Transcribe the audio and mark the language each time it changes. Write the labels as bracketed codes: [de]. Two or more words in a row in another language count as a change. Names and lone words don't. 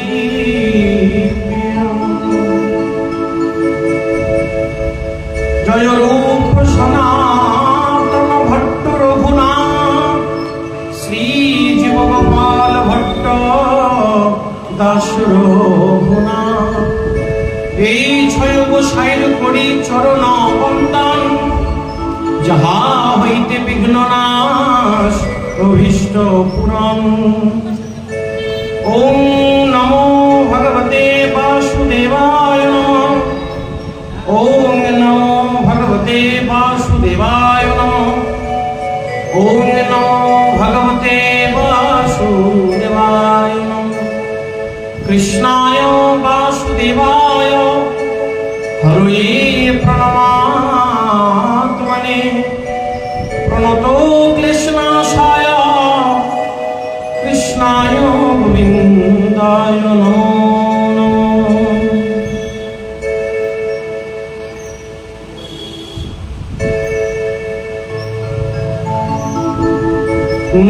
[bn] জয় রূপ সনাতন ভট্ট রঘুনাথ শ্রী জীব গোপাল ভট্ট দাস রঘুনাথ এই ছয় গোসাইর করি চরণ বন্দন যাহা হইতে বিঘ্ন নাশ অভীষ্ট পূরণ [sa] ওম নমো ভগবতে বাসুদেবায় নমঃ ওম নমো ভগবতে বাসুদেবায় নমঃ ওম নমো ভগবতে বাসুদেবায় নমঃ কৃষ্ণায় বাসুদেবায় হরে প্রণমামি। প্রেমতো ক্লেশনাশায় কৃষ্ণায় গোবিন্দায় নমো নমঃ।